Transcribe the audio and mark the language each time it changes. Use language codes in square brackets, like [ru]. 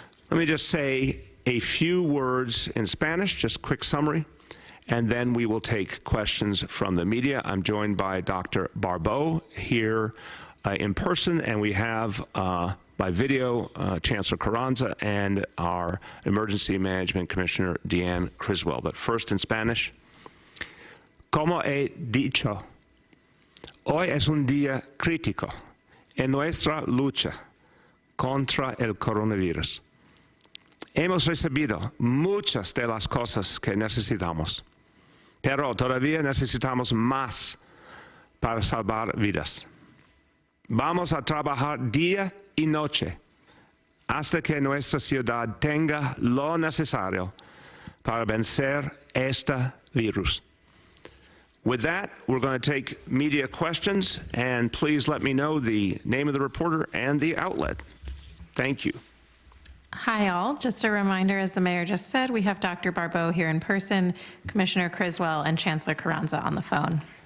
[en] Let me just say a few words in Spanish, just a quick summary, and then we will take questions from the media. I'm joined by Dr. Barbeau here in person, and we have by video Chancellor Carranza and our Emergency Management Commissioner Deanne Criswell. But first in Spanish. [es] Como he dicho, hoy es un día crítico en nuestra lucha contra el coronavirus. Hemos recibido muchas de las cosas que necesitamos, pero todavía necesitamos más para salvar vidas. Vamos a trabajar día y noche hasta que nuestra ciudad tenga lo necesario para vencer este virus. [en] With that, we're going to take media questions, and please let me know the name of the reporter and the outlet. Thank you. Hi, all. Just a reminder, as the mayor just said, we have Dr. Barbeau here in person, Commissioner Criswell, and Chancellor Carranza on the phone.